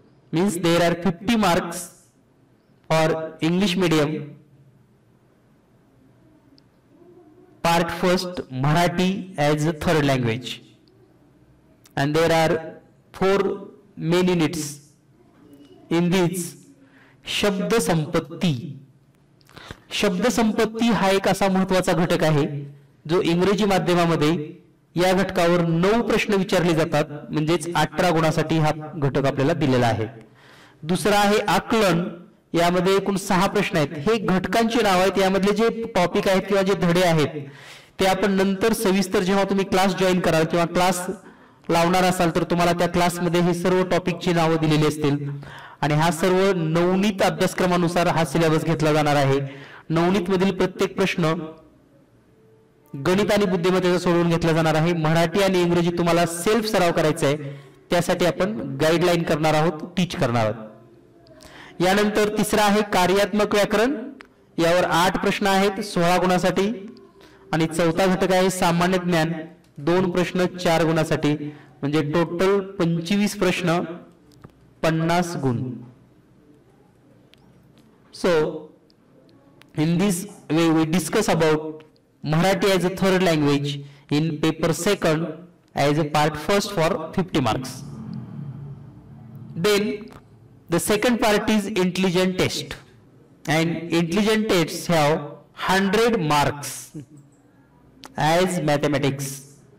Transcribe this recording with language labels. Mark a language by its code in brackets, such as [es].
[en] Means there are 50 marks for English medium part first Marathi as a third language, and there are 4 main units. In this, शब्द संपत्ती. [mr] शब्द संपत्ती हा एक असा महत्त्वाचा घटक आहे जो इंग्रजी माध्यमामध्ये या घटकावर 9 प्रश्न विचारले जातात, म्हणजेच 18 गुणासाठी हा घटक आपल्याला दिलेला आहे. दुसरा आहे आकलन. यामध्ये एकूण 6 प्रश्न आहेत. हे घटकांची नाव आहेत. यामधले जे टॉपिक आहेत किंवा जे धडे आहेत ते आपण नंतर सविस्तर जेव्हा तुम्ही क्लास जॉईन कराल किंवा क्लास लावणार असाल तर तुम्हाला त्या क्लासमध्ये हे सर्व टॉपिकची नावं दिलेली असतील, आणि हा सर्व नवनीत अभ्यासक्रमानुसार हा सिलेबस घेतला जाणार आहे. नवनीत मधील प्रत्येक प्रश्न गणित आणि बुद्धिमत्तेचा सोडवून घेतला जाणार आहे. मराठी आणि इंग्रजी तुम्हाला सेल्फ सराव करायचा आहे, त्यासाठी आपण गाईडलाईन करणार आहोत, टीच करणार आहोत. यानंतर तिसरा आहे कार्यात्मक व्याकरण. यावर 8 प्रश्न आहेत 16 गुणासाठी, आणि चौथा घटक आहे सामान्य ज्ञान. 2 प्रश्न 4 गुणासाठी, म्हणजे टोटल 25 प्रश्न 50 गुण. [en] So in this way we discuss about Marathi as a third language in paper second as a part first for 50 marks. Then the second part is intelligent test, and intelligent tests have 100 marks as mathematics.